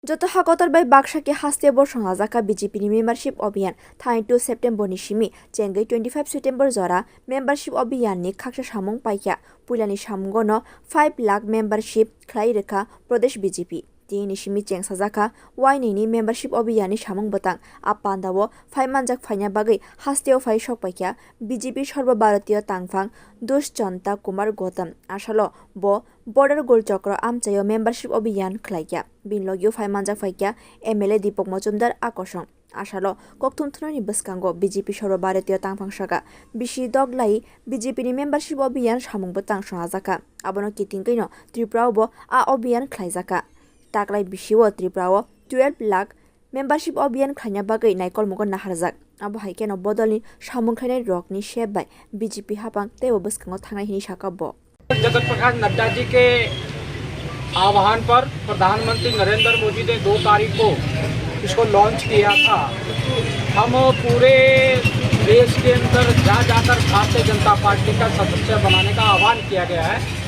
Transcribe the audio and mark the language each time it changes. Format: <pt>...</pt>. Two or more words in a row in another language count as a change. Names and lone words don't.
<trp>যত হাকতর বাই বাক্সাকে হাস্তে বর্ষা জাকা বিজেপি नि मेम्बारशिप अभियान 2 सेप्टेम्बर नि सिमी चेंगै 25 सेप्टेम्बर जरा मेम्बारशिप अभियान नि खाकसा सामुं पाइका पुलानि सामुंगनो 5 लाख मेम्बारशिप खलाई रेखा प्रदेश बीजेपी तिनि सिमी चेंगसा जाका वाइनि नि मेम्बारशिप अभियान नि सामुं बतां आपान्दावो फाइमानजाक फाइना बागै हास्तेव फाइ सकपाइका बीजेपी सर्वभारतीय तांगफां दुष्यन्ता कुमार गौतम आसालो बो बॉर्डर गोल चक्र आमचायो मेम्बारशिप अभियान खलाइया बिनलगियो फाइमानजाक फाइका एमएलए दीपक मजुमदार आकर्षण आसालो कक्थुमथुननि बसकांगो बीजेपी सर्वभारतीय तांफांसागा बिसि दगलाई बीजेपी नि मेम्बारशिप अभियान सामुंबो तांसहा जाका आबनो कितिंकैनो त्रिपुरावबो आ अभियान खलाइजाका ताकलाइ बिसिवो त्रिपुराव 12 लाख मेम्बारशिप अभियान खलाइना बागै नायकल मुगन नाहारजाक आबो हाइकेनो बदलनि सामुं खलाइनाय रकनि शेप बाय बीजेपी हापां तेबो बसकांगो थांनाय हिनि साकाबो</trp> <hi>जगत प्रकाश नड्डा जी के आह्वान पर प्रधानमंत्री नरेंद्र मोदी ने 2 तारीख को इसको लॉन्च किया था। हम पूरे देश के अंदर जाकर भारतीय जनता पार्टी का सदस्य बनाने का आह्वान किया गया है।</hi>